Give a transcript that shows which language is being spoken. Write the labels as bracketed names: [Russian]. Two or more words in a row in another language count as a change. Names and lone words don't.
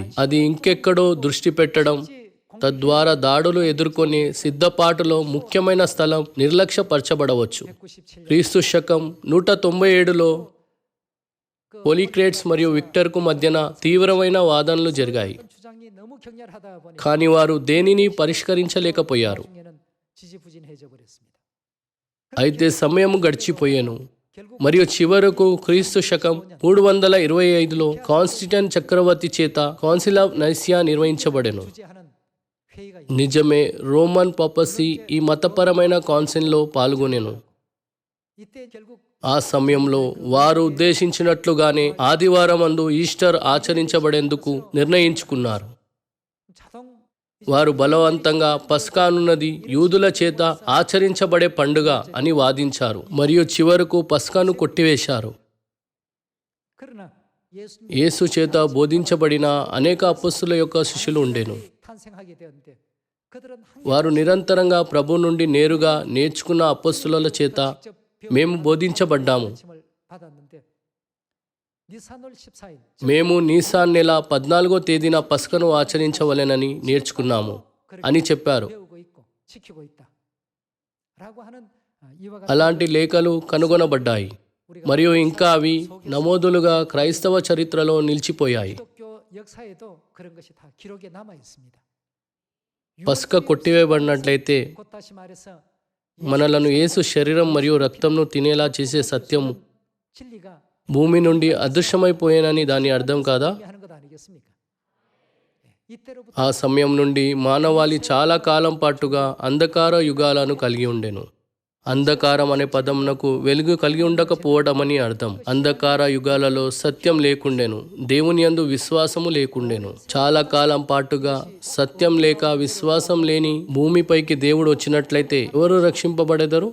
[Telugu] అది ఇంకెక్కడో దృష్టి పెట్టడం, తద్వారా దాడులు ఎదుర్కొనే సిద్ధపాటులో ముఖ్యమైన స్థలం నిర్లక్ష్యపరచబడవచ్చు. 97 క్రీస్తు శకం 197లో పోలిక్రేట్స్ మరియు విక్టర్కు మధ్యన తీవ్రమైన వాదనలు జరిగాయి. [Korean] 주장이 너무 격렬하다 보니 [Telugu] కానీ వారు దేనిని పరిష్కరించలేకపోయారు. [Korean] 중에는 지지부진해져 버렸습니다. [Telugu] అయితే సమయం గడిచిపోయాను. మరియు చివరకు క్రీస్తు శకం 325లో కాన్స్టంటైన్ చక్రవర్తి చేత కౌన్సిల్ ఆఫ్ నైసియా నిర్వహించబడెను. [Korean] 주재하는 회의가 [Telugu] నిజమే, [English] Roman papacy [Telugu] ఈ మతపరమైన కౌన్సిల్లో పాల్గొనెను. [Korean] 이때 결국 [Telugu] ఆ సమయంలో వారు ఉద్దేశించినట్లుగానే ఆదివారం అందు ఈస్టర్ ఆచరించబడేందుకు నిర్ణయించుకున్నారు. [Korean] 자동 [Telugu] వారు బలవంతంగా పస్కానున్నది యూదుల చేత ఆచరించబడే పండుగ అని వాదించారు మరియు చివరకు పస్కాను కొట్టివేశారు. [Korean] 그러나 예수님 [Telugu] యేసు చేత బోధించబడిన అనేక అపొస్తలుల యొక్క శిష్యులు ఉండెను. [Korean] 탄생하게 되었는데 그들은 [Telugu] వారు నిరంతరంగా ప్రభు నుండి నేరుగా నేర్చుకున్న అపొస్తలుల చేత మేము బోధించబడ్డాము. [Korean] 을 받았는데 니산월 14일 [Telugu] మేము నీసాన్ నెల 14వ తేదీన పస్కను ఆచరించవలెనని నేర్చుకున్నాము అని చెప్పారు. [Korean] 배우고 있고 지키고 있다라고 하는 이와 같은 [Telugu] అలాంటి లేఖలు కనుగొనబడ్డాయి మరియు ఇంకా అవి నమోదులుగా క్రైస్తవ చరిత్రలో నిలిచిపోయాయి. [Korean] 기독교 역사에도 그런 것이 다 기록에 남아 있습니다. [Telugu] పస్క కొట్టివేయబడినట్లయితే [Korean] 곧 다시 말해서 [Telugu] మనలను యేసు శరీరం మరియు రక్తంను తినేలా చేసే సత్యం [Korean] 진리가 [Telugu] భూమి నుండి అదృశ్యమైపోయేనని దాని అర్థం కాదా? [Korean] 하는 것 아니겠습니까? 이때로부터 [Telugu] ఆ సమయం నుండి మానవాళి చాలా కాలం పాటుగా అంధకార యుగాలను కలిగి ఉండెను. అంధకారం అనే పదమునకు వెలుగు కలిగి ఉండకపోవడమని అర్థం. అంధకార యుగాలలో సత్యం లేకుండెను, దేవుని యందు విశ్వాసము లేకుండెను. చాలా కాలం పాటుగా సత్యం లేక విశ్వాసం లేని భూమిపైకి దేవుడు వచ్చినట్లయితే ఎవరు రక్షింపబడెదరు?